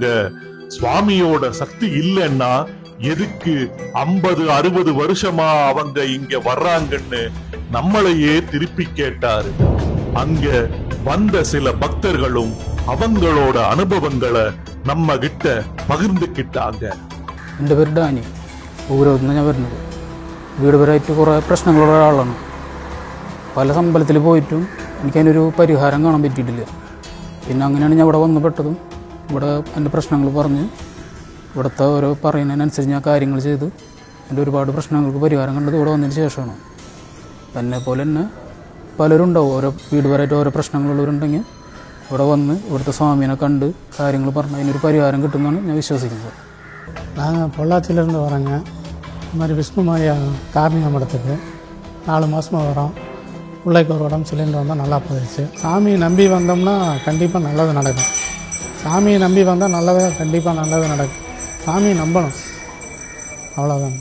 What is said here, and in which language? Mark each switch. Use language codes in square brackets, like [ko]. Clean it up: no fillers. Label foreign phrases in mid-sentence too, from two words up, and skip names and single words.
[ta] சுவாமியோட சக்தி இல்லைன்னா எதுக்கு 50-60 வருஷமா அவங்க இங்க வர்றாங்கன்னு நம்மளையே திருப்பி கேட்டாரு. அங்க வந்த சில பக்தர்களும் அவங்களோட அனுபவங்களை நம்ம கிட்ட பகிர்ந்துக்கிட்டாங்க. [ml] എൻ്റെ പേര് ഡാനി. ഊരവത്ത് നിന്ന് ഞാൻ വരുന്നത്. വീട് പേരായിട്ട് കുറേ പ്രശ്നങ്ങളുള്ള ഒരാളാണ്. പല അമ്പലത്തിൽ പോയിട്ടും എനിക്കതിനൊരു പരിഹാരം കാണാൻ പറ്റിയിട്ടില്ല. പിന്നെ അങ്ങനെയാണ് ഞാൻ ഇവിടെ വന്ന് പെട്ടതും. ഇവിടെ എൻ്റെ പ്രശ്നങ്ങൾ പറഞ്ഞ് ഇവിടുത്തെ ഓരോ പറയുന്നതിനനുസരിച്ച് ഞാൻ കാര്യങ്ങൾ ചെയ്ത് എൻ്റെ ഒരുപാട് പ്രശ്നങ്ങൾക്ക് പരിഹാരം കണ്ടത് ഇവിടെ വന്നതിന് ശേഷമാണ്. എന്നെപ്പോലെ തന്നെ പലരും ഉണ്ടാവും, ഓരോ വീട് പേരായിട്ട് ഓരോ പ്രശ്നങ്ങളുള്ളവരുണ്ടെങ്കിൽ ഇവിടെ വന്ന് ഇവിടുത്തെ സ്വാമീനെ കണ്ട് കാര്യങ്ങൾ പറഞ്ഞ് അതിനൊരു പരിഹാരം കിട്ടുമെന്നാണ് ഞാൻ വിശ്വസിക്കുന്നത്. [ta] நாங்கள் பொள்ளாச்சியிலேருந்து வரோங்க. இந்த மாதிரி விஷ்ணுமாயா காரணியா மடத்துக்கு 4 மாதமாக வரோம். பிள்ளைக்கு ஒரு உடம்பு சிலிண்டர் வந்தால் நல்லா போயிடுச்சு. சாமியை நம்பி வந்தோம்னா கண்டிப்பாக நல்லது நடக்கும். சாமியை நம்பி வந்தால் கண்டிப்பாக நல்லது நடக்கும். சாமியை நம்பணும், அவ்வளோதான்.